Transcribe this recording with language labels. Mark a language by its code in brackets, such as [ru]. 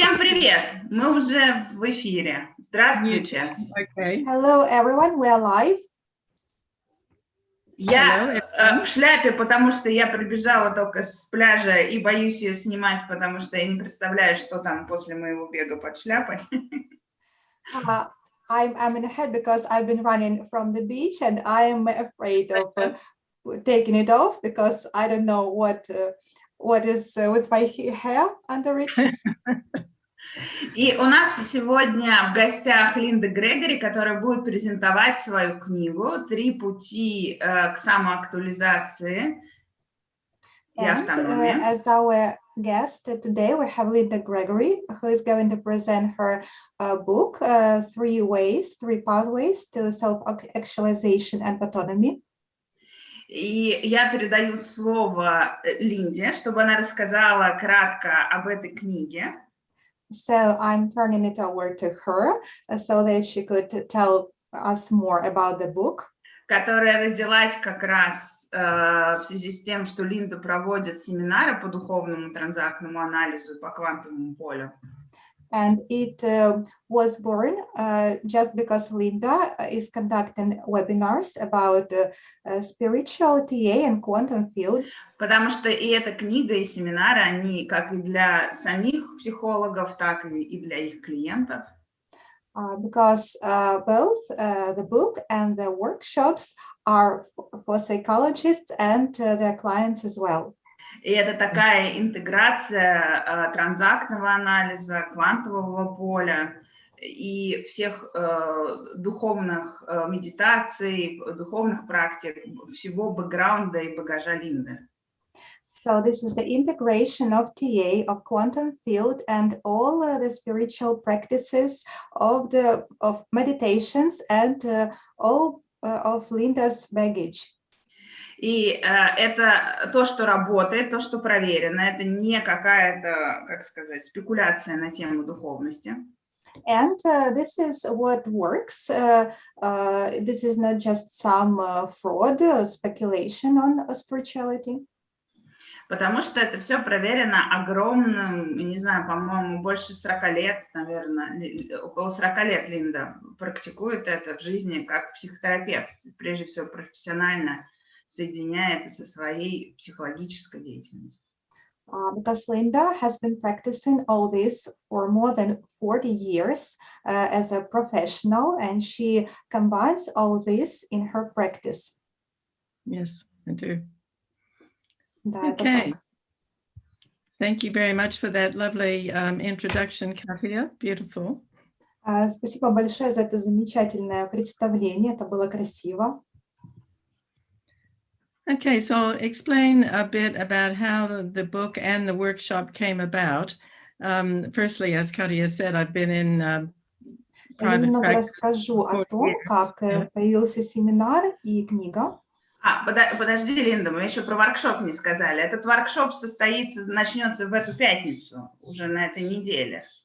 [ru] Всем привет! Мы уже в эфире. Здравствуйте. [en] Okay. Hello, everyone. We are live. [ru] Я в шляпе, потому что я прибежала только с пляжа и боюсь ее снимать, потому что я не представляю, что там после моего бега под шляпой. [en] I'm in a head because I've been running from the beach and I'm afraid of taking it off because I don't know what is with my hair under it. [ru] И у нас сегодня в гостях Линда Грегори, которая будет презентовать свою книгу «Три пути к самоактуализации и автономии». [en] As our guest today, we have Linda Gregori, who is going to present her book, Three Pathways to Self-Actualization and Autonomy. [ru] И я передаю слово Линде, чтобы она рассказала кратко об этой книге. [en] So I'm turning it over to her so that she could tell us more about the book. [ru] Которая родилась как раз в связи с тем, что Линда проводит семинары по духовному транзактному анализу по квантовому полю. [en] And it was born just because Linda is conducting webinars about spiritual TA and quantum field. [ru] Потому что и эта книга, и семинары, они как и для самих психологов, так и для их клиентов. [en] Because both the book and the workshops are for psychologists and their clients as well. [ru] И это такая интеграция транзактного анализа, квантового поля и всех духовных медитаций, духовных практик, всего бэкграунда и багажа Линды. [en] So this is the integration of TA, of quantum field, and all the spiritual practices of meditations and all of Linda's baggage. [ru] И это то, что работает, то, что проверено. Это не какая-то, как сказать, спекуляция на тему духовности. [en] And this is what works. This is not just some fraud or speculation on spirituality. [ru] Потому что это все проверено огромным, не знаю, по-моему, больше 40 лет, наверное, около 40 лет Линда практикует это в жизни как психотерапевт, прежде всего профессионально соединяя это со своей психологической деятельностью. [en] Because Linda has been practicing all this for more than 40 years as a professional, and she combines all this in her practice. Yes, I do. [ru] Да, [en] okay. Thank you very much for that lovely introduction, Katia. Beautiful. [ru] Спасибо большое за это замечательное представление. Это было красиво. [en] Okay, so I'll explain a bit about how the book and the workshop came about. Firstly, as Katia said, I've been in private [ru] немного [en] practice. [ru] Расскажу о том, как появился семинар и книга. Подожди, Линда, мы еще про воркшоп не сказали. Этот воркшоп начнется в эту пятницу, уже на этой неделе.